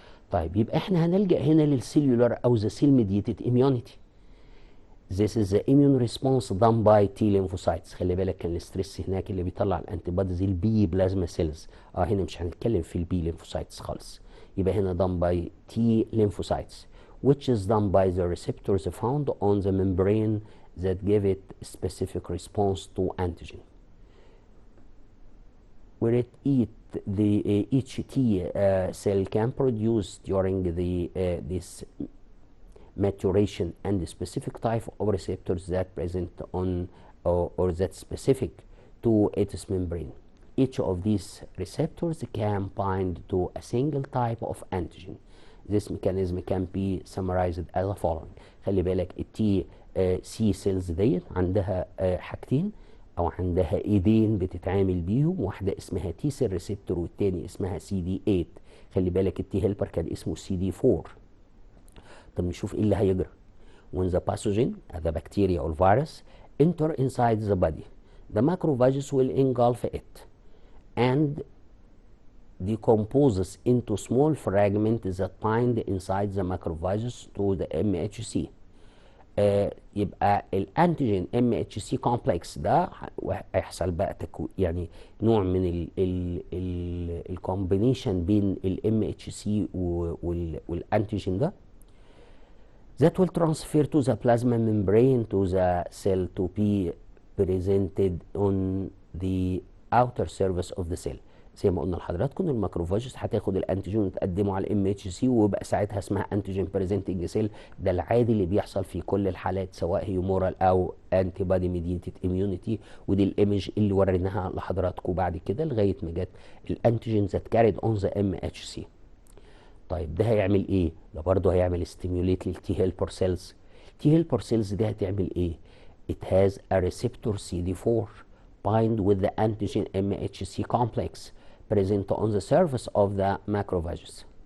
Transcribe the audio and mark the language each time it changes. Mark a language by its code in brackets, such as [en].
[ar] طيب يبقى احنا هنلجأ هنا للسيلولار او ذا سيل ميديتد اميونيتي. [en] This is the immune response done by T lymphocytes. [ar] خلي بالك كان الاستريس هناك اللي بيطلع الانتي بوديز البي بلازما سيلز. هنا مش هنتكلم في البي ليمفوسايتس خالص. يبقى هنا [en] done by T lymphocytes which is done by the receptors found on the membrane that give it specific response to antigen. Where it each T cell can produce during this maturation and the specific type of receptors that present on or that specific to its membrane. Each of these receptors can bind to a single type of antigen. This mechanism can be summarized as the following. [ar] خلي بالك التي سي سيلز ديت عندها حاجتين او عندها ايدين بتتعامل بيهم، واحده اسمها تي سيل ريسبتور والتاني اسمها سي دي 8. خلي بالك التي هيلبر كان اسمه سي دي 4. طب نشوف ايه اللي هيجرى. [en] When the pathogen, the bacteria or virus, enter inside the body, the macrophages will engulf it and decomposes into small fragments that bind inside the macrophages to the MHC. [ar] يبقى الانتيجين MHC كومبلكس ده هيحصل بقى يعني نوع من الكومبينيشن بين MHC والانتيجين ده [en] that will transfer to the plasma membrane to the cell to be presented on the outer surface of the cell. [ar] زي ما قلنا لحضراتكم الماكروفاجز هتاخد الانتيجين وتقدمه على الام اتش سي ويبقى ساعتها اسمها انتيجين بريزنتنج سيل. ده العادي اللي بيحصل في كل الحالات سواء هيومورال او انتي بادي ميديتد اميونيتي، ودي الايمج اللي وريناها لحضراتكم بعد كده لغايه ما جت الانتيجين ذات كاريد اون ذا ام اتش سي. طيب ده هيعمل ايه؟ ده برضه هيعمل ستيميوليت للتي هيلبر سيلز. التي هيلبر سيلز دي هتعمل ايه؟ [en] It has a receptor CD4 bind with the antigen MHC complex present on the surface of the macrophages.